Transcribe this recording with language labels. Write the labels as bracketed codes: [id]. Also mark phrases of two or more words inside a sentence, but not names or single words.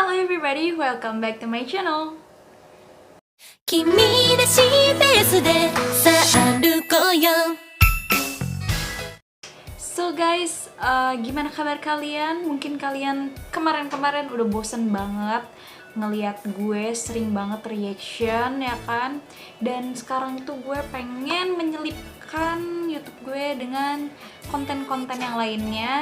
[en] everybody, welcome back to my channel. [ja] 君らしいペースでさあ歩こうよ [en] So guys, [id] gimana kabar kalian? Mungkin kalian kemarin-kemarin udah bosen banget ngeliat gue sering banget reaction, ya kan? Dan sekarang tuh gue pengen menyelipkan YouTube gue dengan konten-konten yang lainnya.